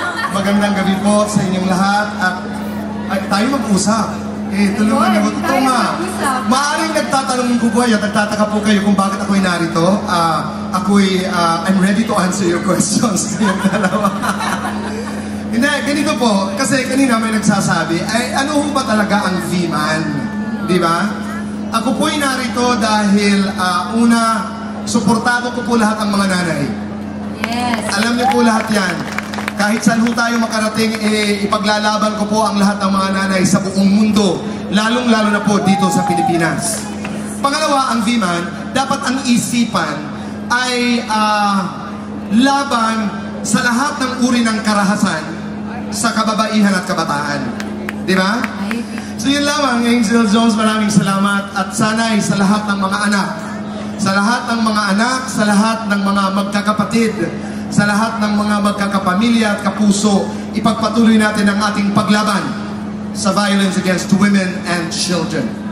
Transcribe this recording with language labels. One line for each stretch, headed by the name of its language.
Filipino: Magandang gabi po sa inyong lahat at tayo mag-usap. Tulungan niyo. Totoo nga. Maaaring nagtatanong ko po at nagtataka po kayo kung bakit ako'y narito.
English: I'm ready to answer your questions kayong dalawa.
Filipino: Hindi, ganito po. Kasi kanina may nagsasabi, ano ho ba talaga ang V-Man? Di ba? Ako po'y narito dahil una, suportado ko po lahat ang mga nanay.
English: Yes.
Filipino: Alam niyo po lahat yan. Kahit saan ho tayo makarating, ipaglalaban ko po ang lahat ng mga nanay sa buong mundo, lalong-lalo na po dito sa Pilipinas. Pangalawa, ang V-Man, dapat ang isipan ay laban sa lahat ng uri ng karahasan sa kababaihan at kabataan. Di ba? So yun lamang, Angel Jones, maraming salamat at sana'y sa lahat ng mga anak, sa lahat ng mga anak, sa lahat ng mga magkakapatid, sa lahat ng mga magkakapamilya at kapuso, ipagpatuloy natin ang ating paglaban
English: sa violence against women and children.